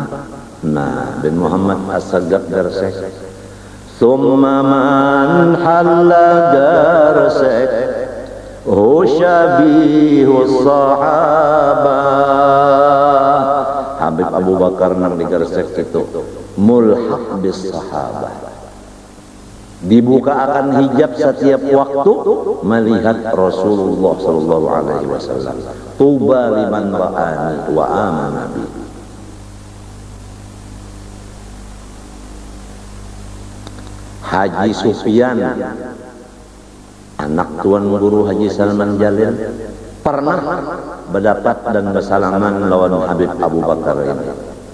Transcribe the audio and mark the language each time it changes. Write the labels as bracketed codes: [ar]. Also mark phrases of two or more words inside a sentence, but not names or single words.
[bjn] Nah, bin Muhammad As-Sagaf Garsek. [ar] ثم من حل Garsek يشابهه الصحابة. [bjn] Habib Abu Bakar nang di Garsek itu [ar] ملحق بالصحابة. [bjn] Dibuka akan hijab setiap waktu melihat Rasulullah [ar] صلى الله عليه وسلم. طوبى لمن رآني وآمن بي. [bjn] Haji Sufyan, anak tuan guru Haji Salman Jalil, pernah berdapat dan bersalaman lawan Habib Abu Bakar ini.